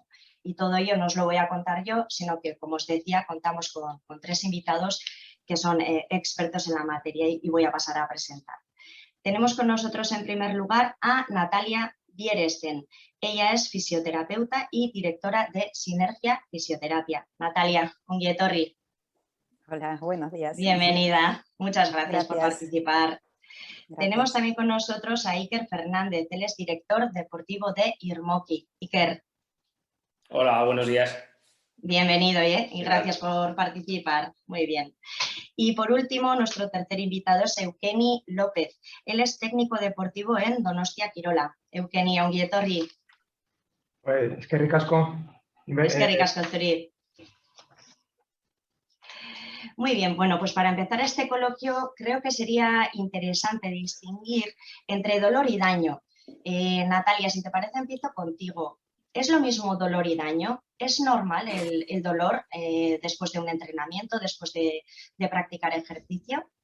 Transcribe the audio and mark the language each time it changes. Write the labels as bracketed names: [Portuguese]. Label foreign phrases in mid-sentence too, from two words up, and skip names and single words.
[Spanish] Y todo ello no os lo voy a contar yo, sino que, como os decía, contamos con 3 invitados que son expertos en la materia y voy a pasar a presentar. Tenemos con nosotros en primer lugar a Natalia Bieresten. Ella es fisioterapeuta y directora de Sinergia Fisioterapia. Natalia, [Basque] ongi etorri. [Spanish] Hola, buenos días. Bienvenida. Muchas gracias por Gracias. participar. Tenemos Gracias. también con nosotros a Iker Fernández, él es director deportivo de Irmoki. Iker, Hola, buenos días. bienvenido y ¿Qué gracias tal? por participar. Muy bien. Y por último, nuestro tercer invitado es Eukeni López. Él es técnico deportivo en Donostia Kirola. Eukeni, [Basque] ongi etorri. Pues, eskerrik asko. Eskerrik asko zuri. [Spanish] Muy bien, bueno, pues para empezar este coloquio creo que sería interesante distinguir entre dolor y daño. Natalia, si te parece, empiezo contigo. ¿Es lo mismo dolor y daño? ¿Es normal el dolor después de un entrenamiento, después de practicar ejercicio?